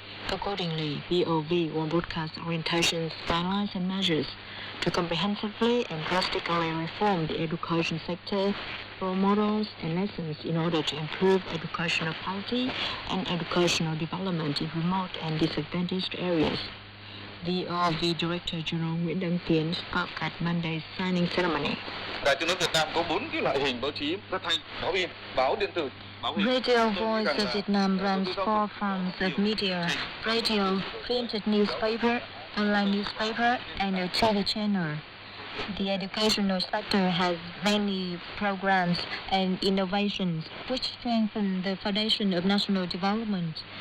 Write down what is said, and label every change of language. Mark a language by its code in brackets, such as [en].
[en] Accordingly, VOV will broadcast orientations, guidelines, and measures to comprehensively and drastically reform the education sector, role models and lessons in order to improve educational quality and educational development in remote and disadvantaged areas. VOV Director General Nguyễn Đăng Tiến spoke at Monday's signing ceremony. [vi] Đài Tiếng nói Việt Nam có 4 cái loại hình báo chí: phát thanh, báo in, báo điện tử. [en] Radio Voice of Vietnam runs 4 forms of media: radio, printed newspaper, online newspaper, and a TV channel. The educational sector has many programs and innovations which strengthen the foundation of national development.